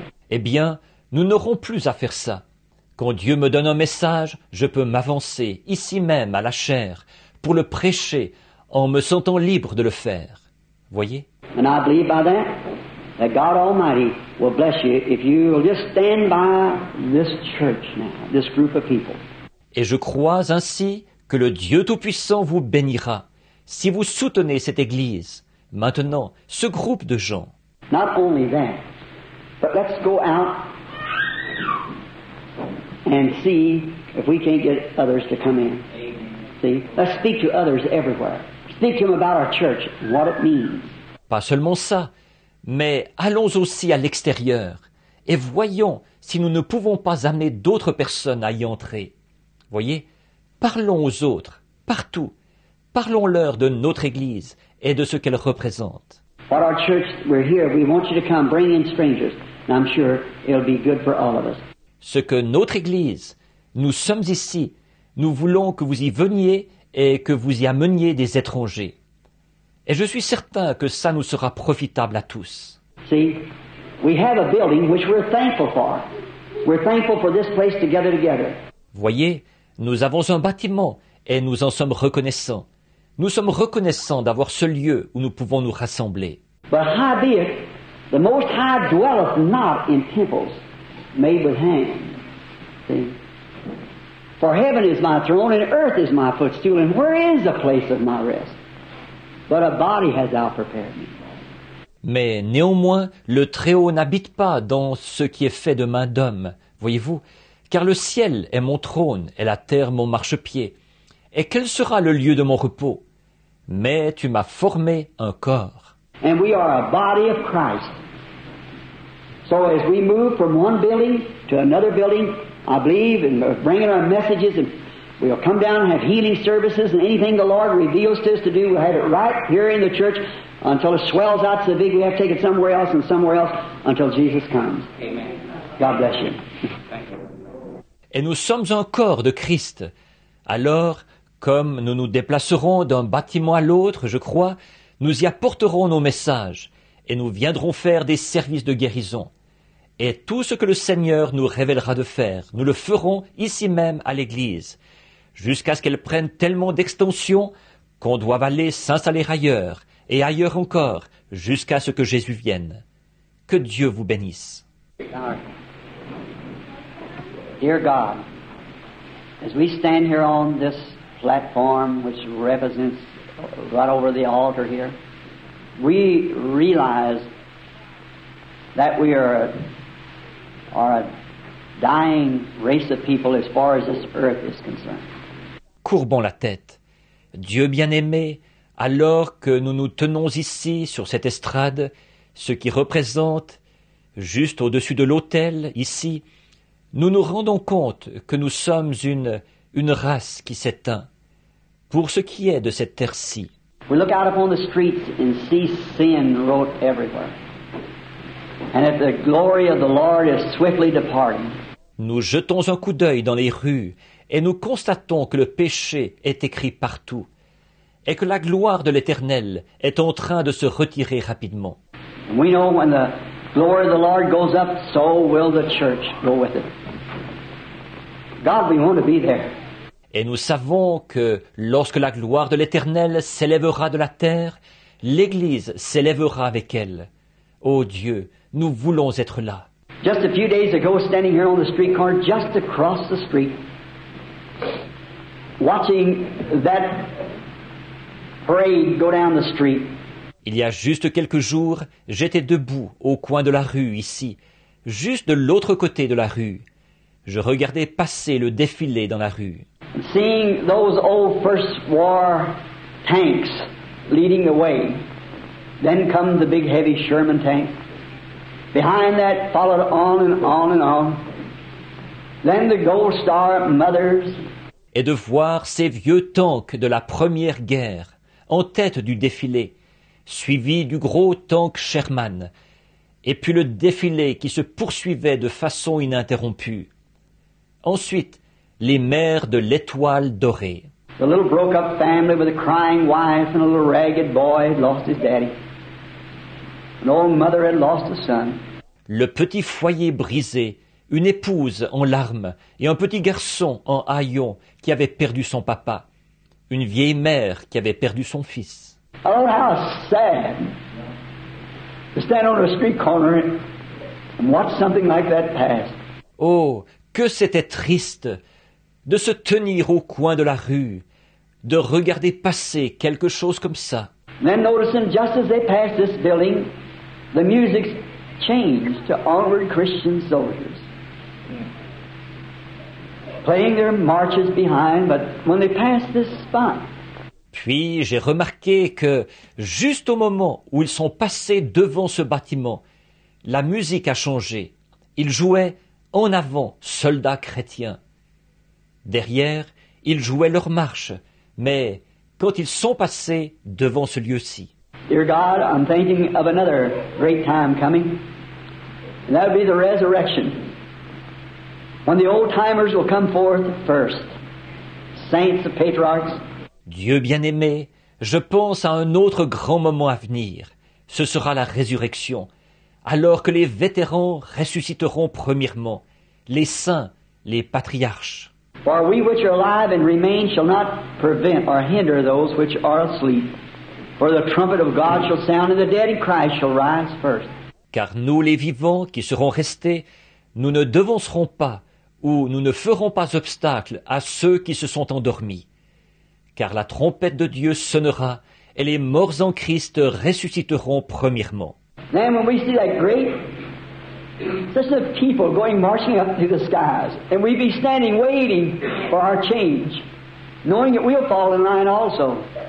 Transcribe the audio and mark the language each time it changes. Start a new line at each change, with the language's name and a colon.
French: Eh bien, nous n'aurons plus à faire ça. Quand Dieu me donne un message, je peux m'avancer, ici même, à la chaire, pour le prêcher, en me sentant libre de le faire. Voyez?
English: And I believe by that God Almighty will bless you if you will just stand by this church now, this group of people.
French: Et je crois ainsi que le Dieu Tout-Puissant vous bénira, si vous soutenez cette Église, maintenant, ce groupe de gens.
English: Not only that, but let's go out and see if we can't get others to come in. See? Let's speak to others everywhere. Speak to them about our church and what it means.
French: Pas seulement ça, mais allons aussi à l'extérieur et voyons si nous ne pouvons pas amener d'autres personnes à y entrer. Voyez, parlons aux autres, partout. Parlons-leur de notre Église et de ce qu'elle représente.
English: What our church, we're here, we want you to come, bring in strangers, and I'm sure it'll be good for all of us.
French: Ce que notre Église, nous sommes ici, nous voulons que vous y veniez et que vous y ameniez des étrangers. Et je suis certain que ça nous sera profitable à tous.
English: See, we have a building which we're thankful for. We're thankful for this place to gather together.
French: Voyez, nous avons un bâtiment et nous en sommes reconnaissants. Nous sommes reconnaissants d'avoir ce lieu où nous pouvons nous rassembler.
English: But howbeit, the Most High dwelleth not in temples made with hands. See? For heaven is my throne and earth is my footstool, and where is the place of my rest? But a body has thou prepared me.
French: Mais néanmoins, le Très-Haut n'habite pas dans ce qui est fait de main d'homme, voyez-vous, car le ciel est mon trône et la terre mon marchepied. Et quel sera le lieu de mon repos? Mais tu m'as formé un corps.
English: And we are a body of Christ. So as we move from one building to another building, I believe in bringing our messages and We'll come down and have healing services, and anything the Lord reveals to us to do, we'll have it right here in the church until it swells out so big we have to take it somewhere else and somewhere else until Jesus comes. Amen. God bless you.
French: Et nous sommes un corps de Christ. Alors, comme nous nous déplacerons d'un bâtiment à l'autre, je crois, nous y apporterons nos messages et nous viendrons faire des services de guérison. Et tout ce que le Seigneur nous révélera de faire, nous le ferons ici même à l'Église, jusqu'à ce qu'elle prenne tellement d'extension qu'on doive aller s'installer ailleurs, et ailleurs encore, jusqu'à ce que Jésus vienne. Que Dieu vous bénisse.
English: Dear God, as we stand here on this platform which represents right over the altar here, we realize that we are a dying race of people as far as this earth is concerned.
French: Courbons la tête. Dieu bien-aimé, alors que nous nous tenons ici sur cette estrade, ce qui représente, juste au-dessus de l'autel, ici, nous nous rendons compte que nous sommes une race qui s'éteint. Pour ce qui est de cette terre-ci,
English: We look out upon the streets and see sin wrought everywhere, and that the glory of the Lord is swiftly departing.
French: nous jetons un coup d'œil dans les rues et nous constatons que le péché est écrit partout et que la gloire de l'Éternel est en train de se retirer rapidement.
English: And we know when the glory of the Lord goes up, so will the church go with it. God, we want to be there.
French: Et nous savons que lorsque la gloire de l'Éternel s'élèvera de la terre, l'Église s'élèvera avec elle. Ô Dieu, nous voulons être là.
English: Just a few days ago, standing here on the street corner, just across the street, watching that parade go down the street.
French: Il y a juste quelques jours, j'étais debout au coin de la rue ici, juste de l'autre côté de la rue. Je regardais passer le défilé dans la rue.
English: And seeing those old First War tanks leading the way. Then come the big heavy Sherman tank. Behind that followed on and on and on. Then the Gold Star Mothers.
French: Et de voir ces vieux tanks de la Première Guerre en tête du défilé, suivi du gros tank Sherman, et puis le défilé qui se poursuivait de façon ininterrompue. Ensuite, les mères de l'Étoile dorée.
English: The little broke-up family with a crying wife and a little ragged boy had lost his daddy. An old mother had lost a son.
French: Le petit foyer brisé, une épouse en larmes et un petit garçon en haillons qui avait perdu son papa, une vieille mère qui avait perdu son fils.
English: Oh, how sad to stand on a street corner and watch something like that pass.
French: Oh, que c'était triste de se tenir au coin de la rue, de regarder passer quelque chose comme ça.
English: Then noticing just as they passed this building, the music changed to Onward Christian Soldiers. Playing their marches behind, but when they passed this spot,
French: Puis j'ai remarqué que, juste au moment où ils sont passés devant ce bâtiment, la musique a changé. Ils jouaient en avant, soldats chrétiens. Derrière, ils jouaient leur marche, mais quand ils sont passés devant ce lieu-ci.
English: Dear God, I'm thinking of another great time coming, and that will be the resurrection, when the old-timers will come forth first, saints of patriarchs.
French: Dieu bien-aimé, je pense à un autre grand moment à venir. Ce sera la résurrection, alors que les vétérans ressusciteront premièrement, les saints, les patriarches.
English: For we which are alive and remain shall not prevent or hinder those which are asleep. For the trumpet of God shall sound, and the dead in Christ shall rise first.
French: Car nous, les vivants, qui serons restés, nous ne devancerons pas, ou nous ne ferons pas obstacle à ceux qui se sont endormis. Car la trompette de Dieu sonnera, et les morts en Christ ressusciteront premièrement.
English: Then when we see that great such a people going marching up to the skies, and we be standing waiting for our change, knowing that we'll fall in line also.